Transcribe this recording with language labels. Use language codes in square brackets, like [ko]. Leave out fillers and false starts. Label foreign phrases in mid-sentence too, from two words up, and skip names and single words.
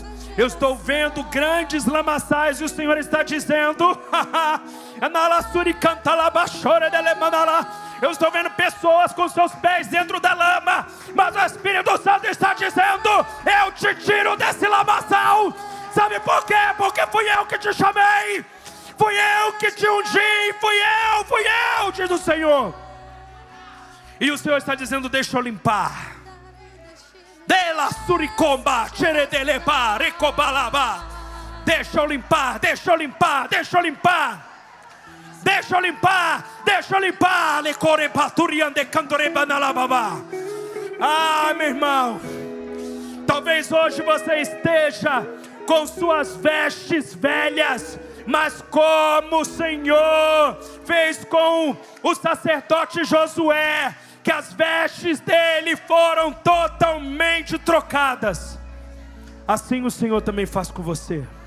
[pt] Eu estou vendo grandes lamaçais e o Senhor está dizendo: eu estou vendo pessoas com seus pés dentro da lama, mas o Espírito Santo está dizendo: eu te tiro desse lamaçal. Sabe por quê? Porque fui eu que te chamei, fui eu que te ungi, fui eu, diz o Senhor. E o Senhor está dizendo: deixa eu limpar. Dela suricomba, xeredelepa, recobalaba. Deixa eu limpar, deixa eu limpar, deixa eu limpar. Deixa eu limpar, deixa eu limpar. Lecorebaturiande cantoreba na lababa. Ah, meu irmão, talvez hoje você esteja com suas vestes velhas, mas como o Senhor fez com o sacerdote Josué, que as vestes dele foram totalmente trocadas, assim o Senhor também faz com você.